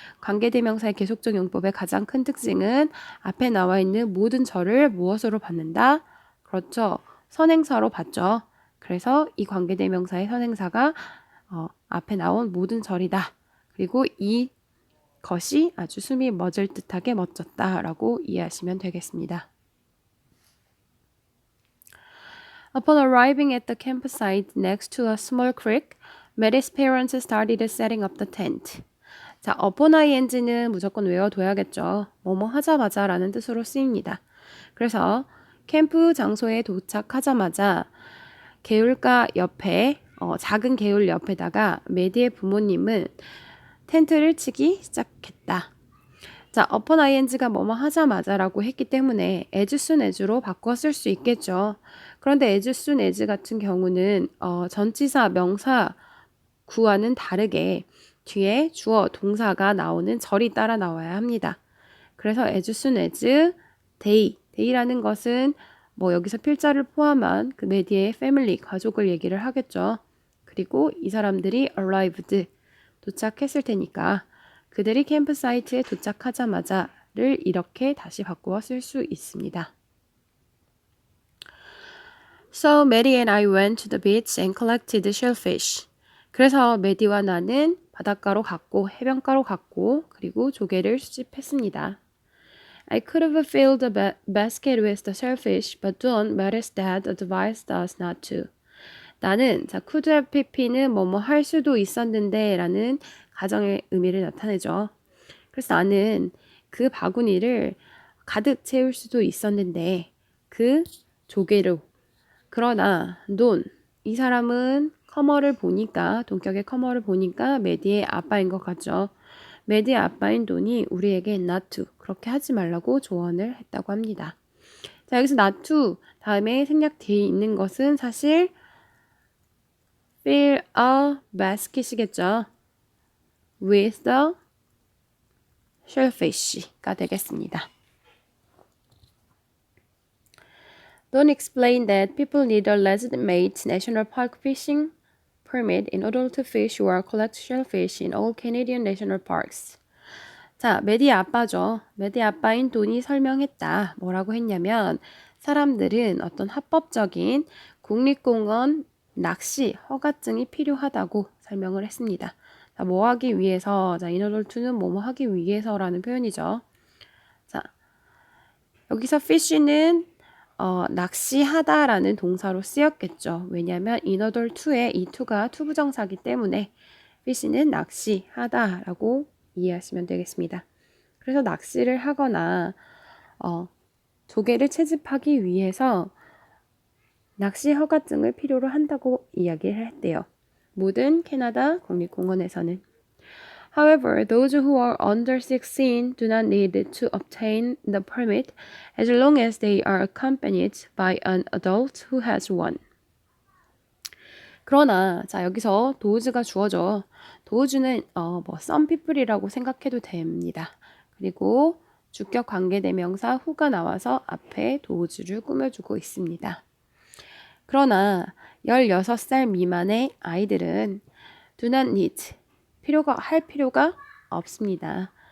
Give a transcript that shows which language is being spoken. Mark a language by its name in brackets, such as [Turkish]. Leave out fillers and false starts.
[Korean] 관계대명사의 계속적 용법의 가장 큰 특징은 앞에 나와 있는 모든 절을 무엇으로 받는다? 그렇죠. 선행사로 받죠. 그래서 이 관계대명사의 선행사가 앞에 나온 모든 절이다. 그리고 이 것이 아주 숨이 멎을 듯하게 멋졌다라고 이해하시면 되겠습니다. [English] Upon arriving at the campsite next to a small creek, Maddie's parents started setting up the tent. [Korean] 자, upon ing는 무조건 외워둬야겠죠. 뭐뭐 하자마자 라는 뜻으로 쓰입니다. 그래서 캠프 장소에 도착하자마자 개울가 옆에 작은 개울 옆에다가 메디의 부모님은 텐트를 치기 시작했다. 자, upon ing가 뭐뭐 하자마자라고 했기 때문에 [English] as soon as [Korean] 로 바꿔 쓸 수 있겠죠. 그런데 as soon as 같은 경우는 전치사, 명사 구와는 다르게 뒤에 주어, 동사가 나오는 절이 따라 나와야 합니다. 그래서 [English] as soon as day [Korean] 라는 것은 뭐 여기서 필자를 포함한 그 메디의 패밀리, 가족을 얘기를 하겠죠. 그리고 이 사람들이 arrived, 도착했을 테니까 그들이 캠프사이트에 도착하자마자를 이렇게 다시 바꾸어 쓸 수 있습니다. [English] So Maddie and I went to the beach and collected shellfish. [Korean] 그래서 메디와 나는 바닷가로 갔고 해변가로 갔고 그리고 조개를 수집했습니다. [English] I could have filled the basket with the shellfish, but Don, Maddie's dad, advised us not to. [Korean] 나는 자 [English] could have pp [Korean] 는 뭐뭐 할 수도 있었는데 라는 가정의 의미를 나타내죠. 그래서 나는 그 바구니를 가득 채울 수도 있었는데 그 조개로 그러나 돈, 이 사람은 커머를 보니까 동격의 커머를 보니까 메디의 아빠인 것 같죠. 메디의 아빠인 돈이 우리에게 [English] not to [Korean] 그렇게 하지 말라고 조언을 했다고 합니다. 자 여기서 not to 다음에 생략되어 있는 것은 사실 [English] fill a basket [Korean] 이겠죠. [English] with the shellfish가 되겠습니다. Don't explain that people need a legitimate national park fishing permit in order to fish or collect shellfish in all Canadian national parks. [Korean] 자, 메디 아빠죠. 메디 아빠인 돈이 설명했다. 뭐라고 했냐면 사람들은 어떤 합법적인 국립공원 낚시 허가증이 필요하다고 설명을 했습니다. 자, 뭐 하기 위해서, 자, [English] in order to [Korean] 는 뭐뭐 하기 위해서라는 표현이죠. 자, 여기서 fish는 낚시하다라는 동사로 쓰였겠죠. 왜냐하면 [English] in order to [Korean] 에 이 to가 투부정사기 때문에 fish는 낚시하다라고 이해하시면 되겠습니다. 그래서 낚시를 하거나 조개를 채집하기 위해서 낚시 허가증을 필요로 한다고 이야기를 했대요. 모든 캐나다 국립공원에서는. [English] However, those who are under 16 do not need to obtain the permit as long as they are accompanied by an adult who has one. [Korean] 그러나 자 여기서 도우즈가 주어져. 도우즈는 [English] some people [Korean] 이라고 생각해도 됩니다. 그리고 주격 관계대명사 who가 나와서 앞에 도우즈를 꾸며주고 있습니다. 그러나 16살 미만의 아이들은 [English] do not need [Korean] 할 필요가 없습니다.